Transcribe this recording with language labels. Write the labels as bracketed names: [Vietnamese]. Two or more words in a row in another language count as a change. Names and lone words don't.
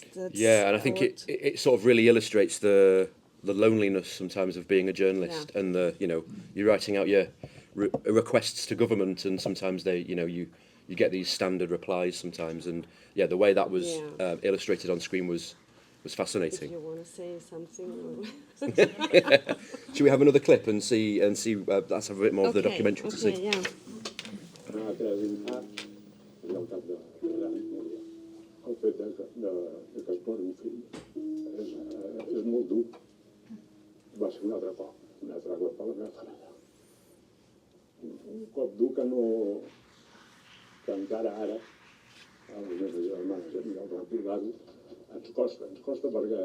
[English] yeah, and I think it sort of really illustrates the loneliness sometimes of being a journalist, and you're writing out your requests to government, and sometimes they you get these standard replies sometimes, and the way that was illustrated on screen was fascinating. If you want to say something, Should we have another clip and see? Let's have a bit more of the documentary to see. Yeah. [Catalan] de que es mori un fill és molt dur. Va ser un altre cop a la meva família. Un cop dur que encara ara, a les meves germanes i a mi, al recordar-ho, ens costa perquè...